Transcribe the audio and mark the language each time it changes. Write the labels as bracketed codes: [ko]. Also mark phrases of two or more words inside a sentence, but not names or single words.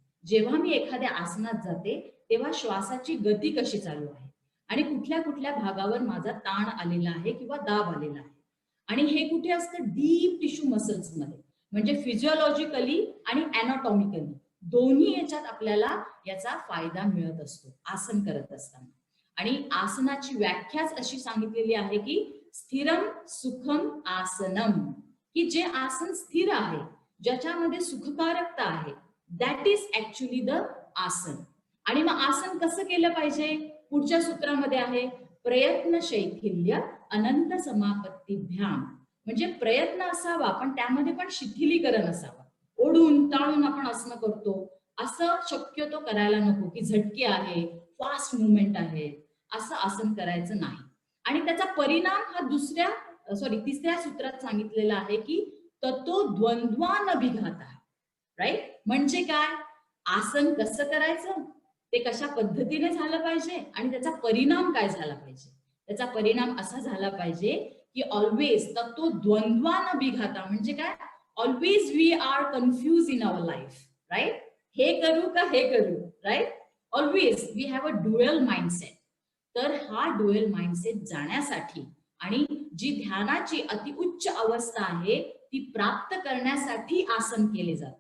[mr] जेव्हा मी एखाद्या आसनात जाते तेव्हा श्वासाची गती कशी चालू आहे आणि कुठल्या कुठल्या भागावर माझा ताण आलेला आहे किंवा दाब आलेला आहे. आणि हे कुठे असतं? [en] deep tissue muscles [mr] मध्ये, म्हणजे फिजिओलॉजिकली आणि अॅनाटॉमिकली दोन्ही याच्यात आपल्याला याचा फायदा मिळत असतो आसन करत असताना. आणि आसनाची व्याख्याच अशी सांगितलेली आहे की [sa] स्थिरम सुखम आसनम, [mr] की जे आसन स्थिर आहे, ज्याच्यामध्ये सुखकारकता आहे, [en] that is actually the asana. [mr] आणि मग आसन कसं केलं पाहिजे? पुढच्या सूत्रामध्ये आहे [sa] प्रयत्न शैथिल्य अनंत समापत्तीभ्याम, [mr] म्हणजे प्रयत्न असावा पण त्यामध्ये पण शिथिलीकरण असावं. ओढून ताळून आपण आसनं करतो असं शक्यतो करायला नको, की झटके आहे, [en] fast movement [mr] आहे, असं आसन करायचं नाही. आणि त्याचा परिणाम हा तिसऱ्या सूत्रात सांगितलेला आहे की [sa] ततो द्वंद्वान विघात [mr] आहे. राईट? म्हणजे काय? आसन कसं करायचं, ते कशा पद्धतीने झालं पाहिजे आणि त्याचा परिणाम काय झाला पाहिजे. त्याचा परिणाम असा झाला पाहिजे की ऑलवेज [sa] ततो द्वंद्वान विघाता, [mr] म्हणजे काय? [en] always we are confuse in our life. [mr] राईट? हे करू का हे करू? राईट? [en] always we have a dual mindset. [mr] तर हा [en] dual mindset [mr] जाण्यासाठी आणि जी ध्यानाची अतिउच्च अवस्था आहे ती प्राप्त करण्यासाठी आसन केले जातात.